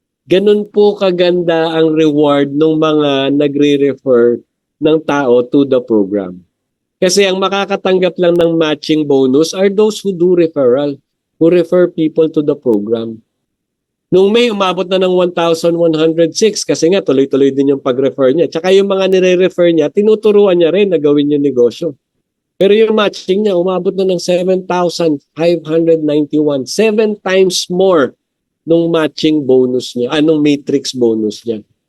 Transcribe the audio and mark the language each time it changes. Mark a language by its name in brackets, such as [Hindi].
[Filipino] Ganun po kaganda ang reward ng mga nagre-refer ng tao [English] to the program. [Filipino] Kasi ang makakatanggap lang ng [English] matching bonus are those who do referral, who refer people to the program. [Filipino] Nung May, umabot na ng 1,106 kasi nga tuloy-tuloy din yung pag-refer niya. Tsaka yung mga nire-refer niya, tinuturuan niya rin na gawin yung negosyo. Pero yung matching niya, umabot na ng 7,591. 7 times more nung matching bonus niya, anong matrix bonus niya.